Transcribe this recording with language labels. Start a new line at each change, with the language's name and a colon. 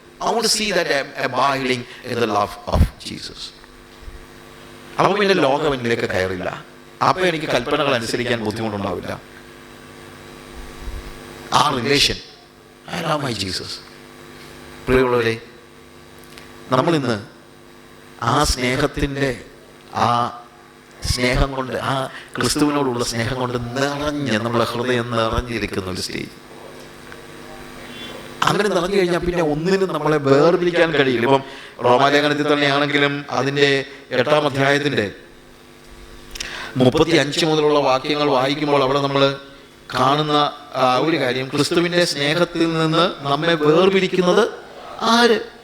English: I want to see that I am abiding in the love of Jesus.
Malayalam: അപ്പോൾ പിന്നെ ലോകം എന്നിലേക്ക് കയറില്ല. അപ്പോൾ എനിക്ക് കൽപ്പനകൾ അനുസരിക്കാൻ ബുദ്ധിമുട്ടുണ്ടാവില്ല.
English: ആ relation, I love my Jesus.
Malayalam: പ്രിയമുള്ളവരെ, നമ്മളിന്ന് ആ സ്നേഹത്തിൻ്റെ ആ സ്നേഹം കൊണ്ട്, ആ ക്രിസ്തുവിനോടുള്ള സ്നേഹം കൊണ്ട് നിറഞ്ഞ് നമ്മളെ ഹൃദയം നിറഞ്ഞിരിക്കുന്ന ഒരു സ്റ്റേജ്. അങ്ങനെ നിറഞ്ഞു കഴിഞ്ഞാൽ പിന്നെ ഒന്നിനും നമ്മളെ വേർതിരിക്കാൻ കഴിയില്ല. ഇപ്പം റോമാലേഖനത്തിൽ തന്നെയാണെങ്കിലും അതിൻ്റെ 8-ാം അധ്യായത്തിൻ്റെ 35 മുതലുള്ള വാക്യങ്ങൾ വായിക്കുമ്പോൾ അവിടെ നമ്മൾ കാണുന്ന ഒരു കാര്യം, ക്രിസ്തുവിൻ്റെ സ്നേഹത്തിൽ നിന്ന് നമ്മെ വേർപിരിക്കുന്നത് ആര്?